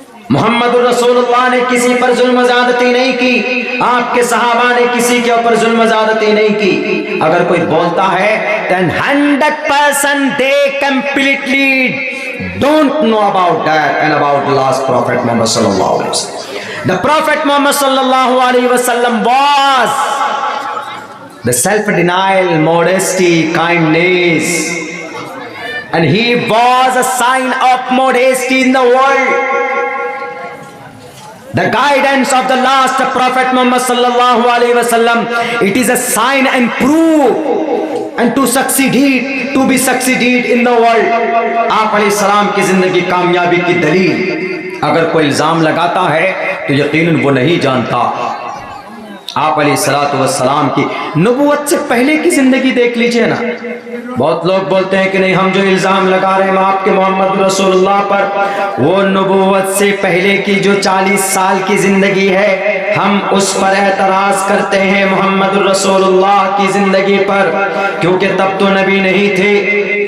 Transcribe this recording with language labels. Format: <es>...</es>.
<hi>मोहम्मद रसूलुल्लाह ने किसी पर जुल्म ज़्यादती नहीं की, आपके सहाबा ने किसी के ऊपर जुल्म ज़्यादती नहीं की। अगर कोई बोलता है</hi> <en>then 100% they completely don't know about that and about the last prophet Muhammad sallallahu alaihi wasallam. The prophet Muhammad sallallahu alaihi wasallam was the self-denial, modesty, kindness, and he was a sign of modesty in the world. The guidance of the last prophet Muhammad sallallahu alaihi wasallam, it is a sign and proof and to be succeeded in the world.</en> <hi>आप अलैहि सलाम की जिंदगी कामयाबी की दलील अगर कोई इल्जाम लगाता है तो यकीनन वो नहीं जानता। आप अलैहिस्सलातु वस्सलाम की नबूवत से पहले की जिंदगी देख लीजिए ना। बहुत लोग बोलते हैं कि नहीं, हम जो इल्जाम लगा रहे हैं आपके मोहम्मद रसूलुल्लाह पर, वो नबूवत से पहले की जो 40 साल की जिंदगी है, हम उस पर एतराज करते हैं मोहम्मद रसूलुल्लाह की जिंदगी पर, क्योंकि तब तो नबी नहीं थे।</hi>